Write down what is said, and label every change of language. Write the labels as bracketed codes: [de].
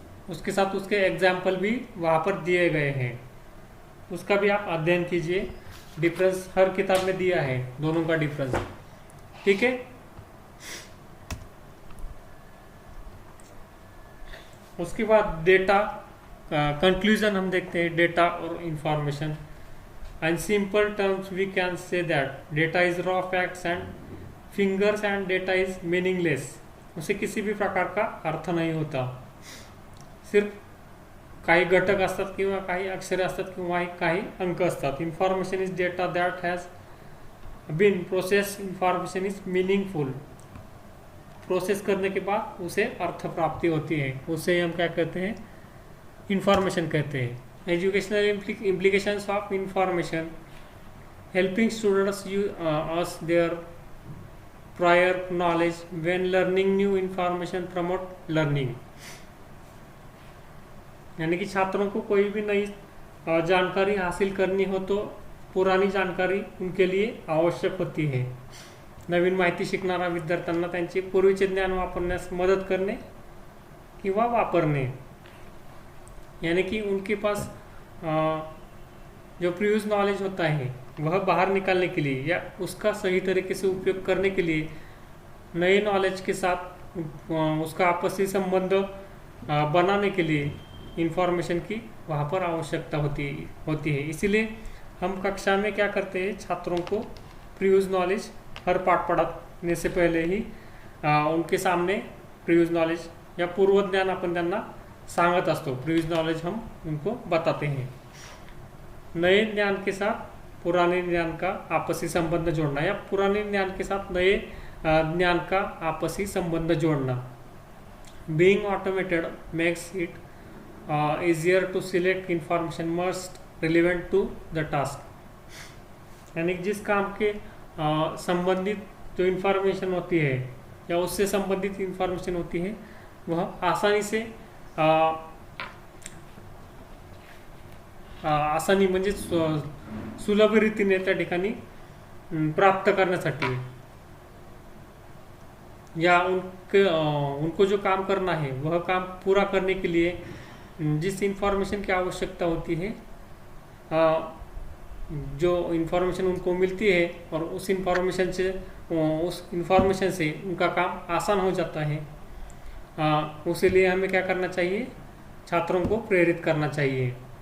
[hi] उसके साथ उसके एग्जाम्पल भी वहाँ पर दिए गए हैं, उसका भी आप अध्ययन कीजिए। डिफरेंस हर किताब में दिया है, दोनों का डिफरेंस। ठीक है। उसके बाद डेटा कंक्लूजन हम देखते हैं, डेटा और information. [en] In simple terms, we can say that data is raw facts and fingers and data is meaningless. [hi] उसे किसी भी प्रकार का अर्थ नहीं होता, [mr] सिर्फ काही घटक असतात किंवा काही अक्षरे असतात किंवा काही अंक असतात. [en] Information is data that has been process. Information is meaningful. [hi] Process करने के बाद उसे अर्थ प्राप्ति होती है, उसे हम क्या कहते हैं, इंफॉर्मेशन कहते हैं. [en] Educational implications of information: helping students use their prior knowledge when learning new information, promote learning. [hi] यानी कि छात्रों को कोई भी नई जानकारी हासिल करनी हो तो पुरानी जानकारी उनके लिए आवश्यक होती है. [mr] नवीन माहिती शिकणाऱ्या विद्यार्थ्यांना त्यांचे पूर्वीचे ज्ञान वापरण्यास मदत करणे किंवा वापरणे. [hi] यानी कि उनके पास जो प्रीवियस नॉलेज होता है वह बाहर निकालने के लिए या उसका सही तरीके से उपयोग करने के लिए नए नॉलेज के साथ उसका आपसी संबंध बनाने के लिए इंफॉर्मेशन की वहाँ पर आवश्यकता होती है. इसीलिए हम कक्षा में क्या करते हैं, छात्रों को प्रीवियस नॉलेज हर पाठ पढ़ाने से पहले ही उनके सामने प्रीवियस नॉलेज या पूर्व ज्ञान [mr] अपन त्यांना सांगत असतो. [hi] प्रीवियस नॉलेज हम उनको बताते हैं. नए ज्ञान के साथ पुराने ज्ञान का आपसी संबंध जोड़ना या पुराने ज्ञान के साथ नए ज्ञान का आपसी संबंध जोड़ना. [en] Being automated makes it easier to select information most relevant to the task. [hi] यानी जिस काम के संबंधित जो इंफॉर्मेशन होती है या उससे संबंधित इंफॉर्मेशन होती है वह आसानी से आसानी [mr] म्हणजे सुलभ रीतीने त्या ठिकाणी प्राप्त करण्यासाठी [hi] या उनको जो काम करना है वह काम पूरा करने के लिए जिस इंफॉर्मेशन की आवश्यकता होती है, जो इंफॉर्मेशन उनको मिलती है और उस इंफॉर्मेशन से उनका काम आसान हो जाता है, उसी लिए हमें क्या करना चाहिए, छात्रों को प्रेरित करना चाहिए।